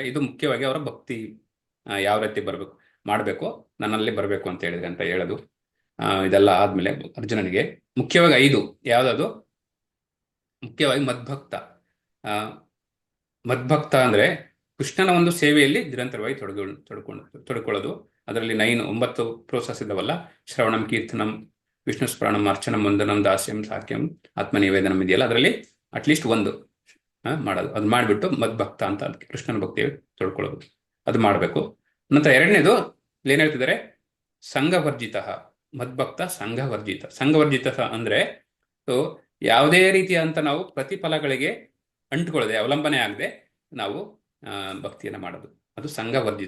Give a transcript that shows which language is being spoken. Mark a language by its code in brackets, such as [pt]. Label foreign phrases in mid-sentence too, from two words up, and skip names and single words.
[kn] ಇದು ಮುಖ್ಯವಾಗಿ ಅವರ ಭಕ್ತಿ ಯಾವ ರೀತಿ ಮಾಡಬೇಕು, ನನ್ನಲ್ಲಿ ಬರಬೇಕು ಅಂತ ಹೇಳಿದ್ರೆ ಅಂತ ಹೇಳೋದು. ಇದೆಲ್ಲ ಆದ್ಮೇಲೆ ಅರ್ಜುನನಿಗೆ ಮುಖ್ಯವಾಗಿ 5 ಯಾವ್ದದು? ಮುಖ್ಯವಾಗಿ ಮದ್ಭಕ್ತ ಅಂದ್ರೆ ಕೃಷ್ಣನ ಒಂದು ಸೇವೆಯಲ್ಲಿ ನಿರಂತರವಾಗಿ ತೊಡಕೊಳ್ಳೋದು. ಅದರಲ್ಲಿ 9 ಪ್ರೋಸೆಸ್ ಇದಾವಲ್ಲ: [sa] ಶ್ರವಣಂ, ಕೀರ್ತನಂ, ವಿಷ್ಣು ಸ್ಮರಣಂ, ಅರ್ಚನಂ, ವಂದನಂ, ದಾಸ್ಯಂ, ಸಾಕ್ಯಂ, ಆತ್ಮನಿವೇದನಂ [kn] ಇದೆಯಲ್ಲ, ಅದರಲ್ಲಿ ಅಟ್ಲೀಸ್ಟ್ ಒಂದು ಮಾಡೋದು. ಅದು ಮಾಡಿಬಿಟ್ಟು ಮದ್ಭಕ್ತ ಅಂತ, ಅದಕ್ಕೆ ಕೃಷ್ಣನ ಭಕ್ತಿಯಲ್ಲಿ ತೊಡ್ಕೊಳ್ಳೋದು, ಅದು ಮಾಡಬೇಕು. ನಂತರ 2ನೇದು ಏನ್ ಹೇಳ್ತಿದ್ದಾರೆ? ಸಂಘವರ್ಜಿತ. [sa] ಮದ್ಭಕ್ತ ಸಂಘವರ್ಜಿತ [kn] ಅಂದ್ರೆ ಯಾವುದೇ ರೀತಿಯಂತ ನಾವು ಪ್ರತಿಫಲಗಳಿಗೆ ಅಂಟುಕೊಳ್ಳದೆ, ಅವಲಂಬನೆ ಆಗದೆ ನಾವು ಭಕ್ತಿಯನ್ನು ಮಾಡೋದು, ಅದು ಸಂಘವರ್ಜಿತ.